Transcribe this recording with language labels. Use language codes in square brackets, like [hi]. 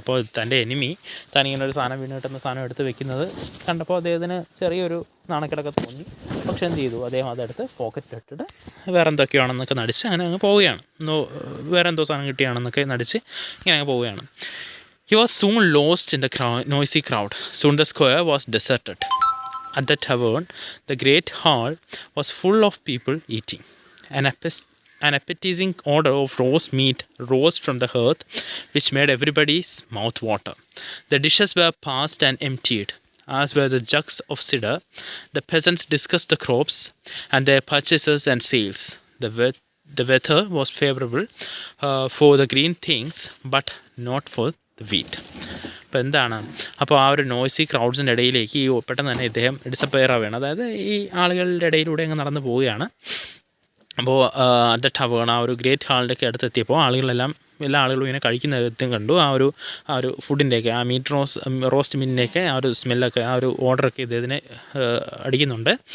[ml] അപ്പോൾ തൻ്റെ എനിമി താനിങ്ങനെ ഒരു സാധനം വീണ് കിട്ടുന്ന സാധനം എടുത്ത് വെക്കുന്നത് കണ്ടപ്പോൾ അദ്ദേഹത്തിന് ചെറിയൊരു നാണക്കേടൊക്കെ തോന്നി. പക്ഷേ എന്ത് ചെയ്തു, അദ്ദേഹം അതെടുത്ത് പോക്കറ്റിലിട്ടിട്ട് വേറെ എന്തൊക്കെയാണെന്നൊക്കെ നടിച്ച് അങ്ങനെ അങ്ങ് പോവുകയാണ്. വേറെ എന്തോ സാധനം കിട്ടിയാണെന്നൊക്കെ നടിച്ച് ഇങ്ങനെ അങ്ങ് പോവുകയാണ്. [en] He was soon lost in the noisy crowd. Soon the square was deserted. At the tavern, the great hall was full of people eating. An appetizing odor of roast meat rose from the hearth, which made everybody's mouth water. The dishes were passed and emptied, as were the jugs of cider. The peasants discussed the crops and their purchases and sales. The weather was favorable for the green things, but not for the wheat. [ml] അപ്പോൾ എന്താണ്, അപ്പോൾ ആ ഒരു noisy ക്രൗഡ്സിൻ്റെ ഇടയിലേക്ക് ഈ പെട്ടെന്ന് തന്നെ ഇദ്ദേഹം ഡിസപ്പയർ ആവുകയാണ്. അതായത് ഈ ആളുകളുടെ ഇടയിലൂടെ അങ്ങ് നടന്നു പോവുകയാണ്. അപ്പോൾ [en] at tavern, [ml] ആ ഒരു ഗ്രേറ്റ് ഹാളിൻ്റെ ഒക്കെ അടുത്തെത്തിയപ്പോൾ എല്ലാ ആളുകളും ഇങ്ങനെ കഴിക്കുന്നതും കണ്ടു. ആ ഒരു ഫുഡിൻ്റെയൊക്കെ, ആ റോസ്റ്റ് മീനിൻ്റെയൊക്കെ ആ ഒരു സ്മെല്ലൊക്കെ, ആ ഒരു ഓർഡറൊക്കെ ഇദ്ദേഹത്തിന് അടിക്കുന്നുണ്ട്.